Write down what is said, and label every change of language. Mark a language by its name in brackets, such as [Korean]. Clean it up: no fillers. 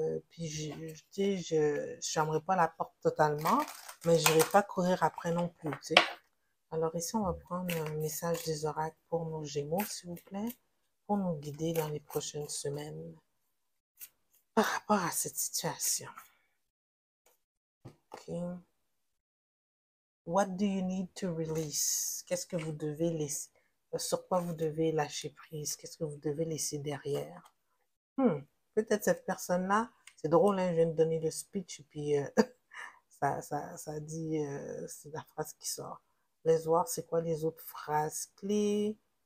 [French] Puis, je fermerai pas la porte totalement, mais je n'irai pas courir après non plus, tu sais. Alors ici, on va prendre un message des oracles pour nos Gémeaux, s'il vous plaît, pour nous guider dans les prochaines semaines par rapport à cette situation. OK. [English] What do you need to release? [French] Qu'est-ce que vous devez laisser? Sur quoi vous devez lâcher prise? Qu'est-ce que vous devez laisser derrière? Peut-être cette personne-là, c'est drôle, hein, je viens de donner le speech et puis ça dit, c'est la phrase qui sort. Laisse voir, c'est quoi les autres phrases clés?